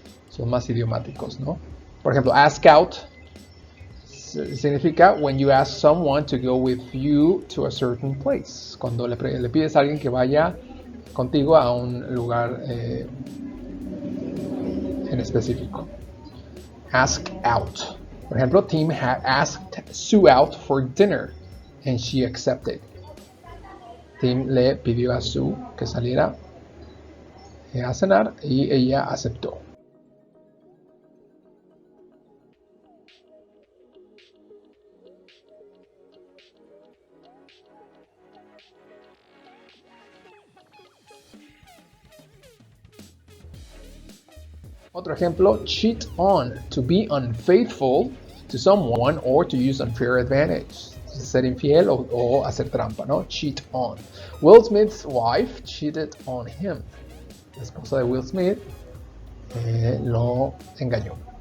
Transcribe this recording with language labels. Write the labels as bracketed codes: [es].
[es] Son más idiomáticos, ¿no? Por ejemplo, [en] ask out significa when you ask someone to go with you to a certain place. [es] Cuando le pides a alguien que vaya contigo a un lugar en específico. [en] Ask out. [es] Por ejemplo, [en] Tim had asked Sue out for dinner and she accepted. [es] Tim le pidió a Sue que saliera a cenar y ella aceptó. Otro ejemplo, [en] cheat on, to be unfaithful to someone or to use unfair advantage. [es] Ser infiel o hacer trampa, ¿no? [en] Cheat on. Will Smith's wife cheated on him. [es] La esposa de Will Smith lo engañó.